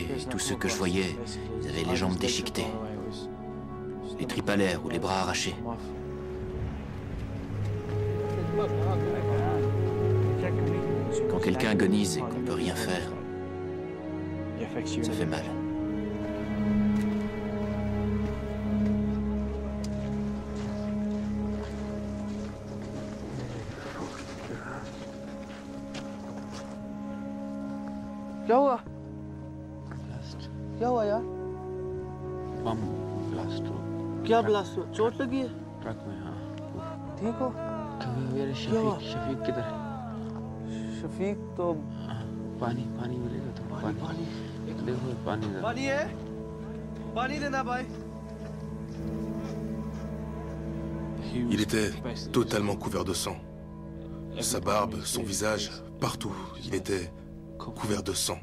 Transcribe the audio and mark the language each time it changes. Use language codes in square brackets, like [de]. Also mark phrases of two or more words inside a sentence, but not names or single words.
[fr] et tous ceux que je voyais, ils avaient les jambes déchiquetées, les tripes à l'air ou les bras arrachés. Quand quelqu'un agonise et qu'on peut rien faire, ça fait mal. [hi] क्या हुआ? क्या हुआ यार? [en] bomb blast [hi] हो। क्या ब्लास्ट हुआ? चोट लगी है? ट्रक में हाँ। ठीक हो? मेरे शफीक किधर है? शफीक तो पानी मिलेगा तो पानी देखो पानी है? पानी देना भाई। [fr] Il était totalement couvert de sang. Sa barbe, son visage, partout, il était couvert de sang.